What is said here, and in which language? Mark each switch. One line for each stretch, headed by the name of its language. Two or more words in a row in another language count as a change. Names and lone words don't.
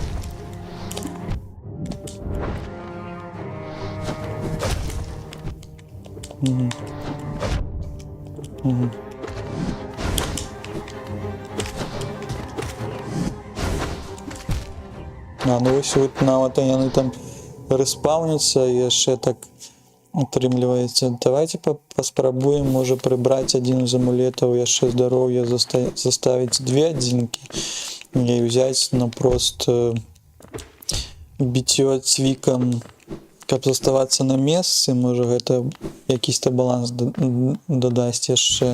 Ukrainian: Угу. Угу. Ну ось от навіть вони там респауняться і ще
Belarusian: так отрымліваецца. Давайте паспрабуем, можа, прыбраць адзін з амулетаў, яшчэ здароўя, заставіць две адзінкі і ўзяць напрост біццё цвікам, каб заставацца на месцы, можа, гэта якісьці баланс дадасць яшчэ.